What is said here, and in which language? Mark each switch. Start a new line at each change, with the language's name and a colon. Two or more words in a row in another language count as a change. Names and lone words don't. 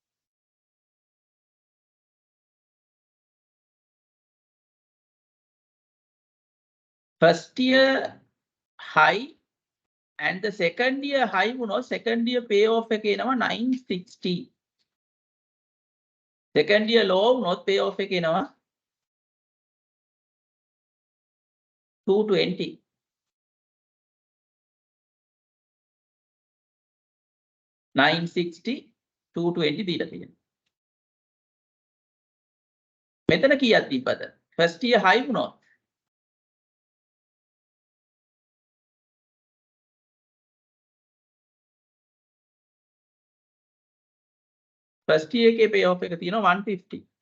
English: First year high and the second year high වුණොත් second year pay off
Sinhala: එක එනවා
English: 960. second year low වුණොත් pay off
Sinhala: එක එනවා
English: 220.
Sinhala: $960 $220 දීලා තියෙනවා. මෙතන කීයක් තිබ්බද? first year high වුණොත් first year එකේ pay off එක තියෙනවා 150.